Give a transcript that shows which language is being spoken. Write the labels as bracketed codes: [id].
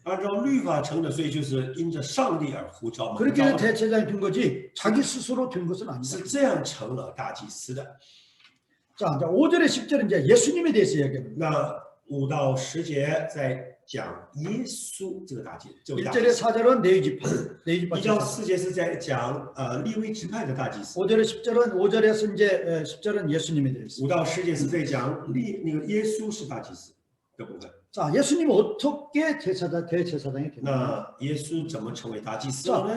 [zh] 按照律法成的，所以就是因着上帝而呼召蒙 [ko] 그렇게 [zh] 召的， [ko] 대제사장이 된 거지 자기 스스로 된 것은 아니다. [zh] 是这样成了大祭司的。 [ko] 자, 이제 5절에 10절은 이제 예수님에 대해서 이야기합니다. [zh] 那5到10节在讲耶稣这个大祭，这位大祭 [ko] 1절에 [zh] 司。 [ko] 4절은 네이지파 [zh] 1到 [ko] 제사장. [zh] 4节是在讲利未支派的大祭司， [ko] 5절에서 이제 10절은 예수님에 대해서. [zh] 5到10节是在讲那个耶稣是大祭司的部分。 [ko] 자, 예수님은 어떻게 대제사장이 됐냐? [zh] 那耶稣怎么成为大祭司了呢？